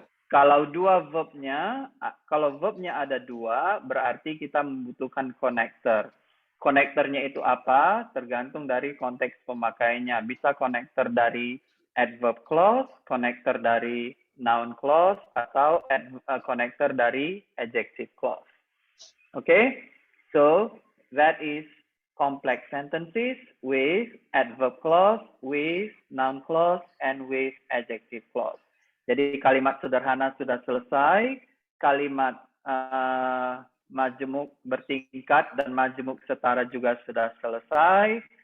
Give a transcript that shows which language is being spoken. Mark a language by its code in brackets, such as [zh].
[id] Kalau verbnya ada 2, berarti kita membutuhkan connector. Konektornya itu apa? Tergantung dari konteks pemakaiannya. Bisa konektor dari adverb clause, konektor dari noun clause, atau konektor dari adjective clause. [en] Okay? So, that is complex sentences with adverb clause, with noun clause, and with adjective clause. [id] Jadi kalimat sederhana sudah selesai, kalimat majemuk bertingkat dan majemuk setara juga sudah selesai.